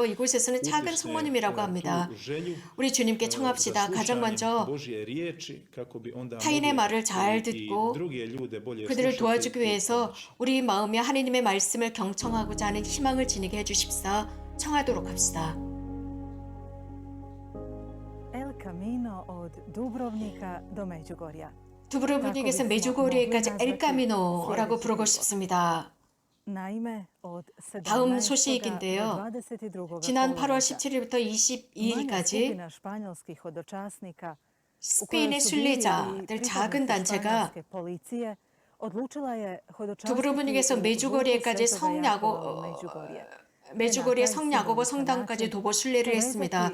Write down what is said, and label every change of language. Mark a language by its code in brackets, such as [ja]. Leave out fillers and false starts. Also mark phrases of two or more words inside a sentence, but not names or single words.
[ko] 이곳에서는 작은 성모님이라고 합니다. 우리 주님께 청합시다. 가장 먼저 타인의 말을 잘 듣고 그들을 도와주기 위해서 우리 마음에 하느님의 말씀을 경청하고자 하는 희망을 지니게 해주십사. 청하도록 합시다. [hr] Camino od Dubrovnika do Međugorja. [ko] 두브로브닉에서 메주고리에까지 엘카미노라고 부르고 싶습니다. 다음 소식인데요. 지난 8월 17일부터 22일까지 스페인의 순례자들 작은 단체가 두브로브닉에서 메주고리에까지 메주고리의 성야고보 성당까지 도보 순례를 했습니다.